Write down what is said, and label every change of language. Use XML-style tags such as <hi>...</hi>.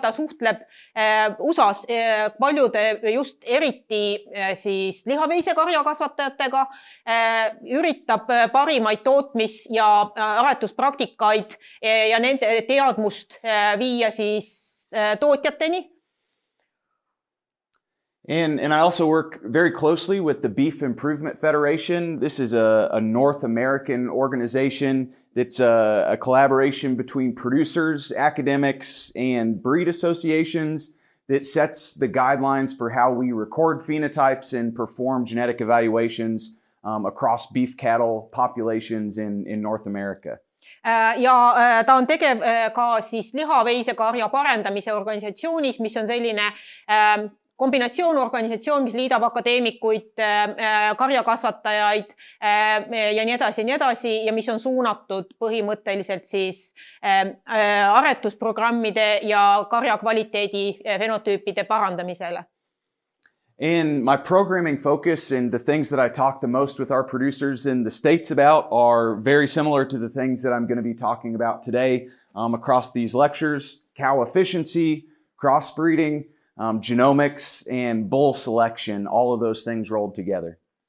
<et>Ta suhtleb USAs paljude just eriti siis lihaveisekarja kasvatajatega, üritab parimaid tootmis- ja aretuspraktikaid ja nende teadmust viia siis tootjateni.</et> <en>And I also work very closely with the Beef Improvement Federation. This is a North American organization that's a collaboration between producers, academics, and breed associations that sets the guidelines for how we record phenotypes and perform genetic evaluations across beef cattle populations in North America.</en> <et>Ja ta on tegev ka siis lihaveisekarja parendamise organisatsioonis, mis on selline kombinatsioon-organisatsioon, mis liidab akadeemikuid, karjakasvatajaid ja nii edasi ja mis on suunatud põhimõtteliselt siis aretusprogrammide ja karja kvaliteedi fenotüüpide parandamisele.</et> <en>And my programming focus and the things that I talk the most with our producers in the States about are very similar to the things that I'm going to be talking about today across these lectures: cow efficiency, crossbreeding, genomics, and bull selection, all of those things rolled together.</en>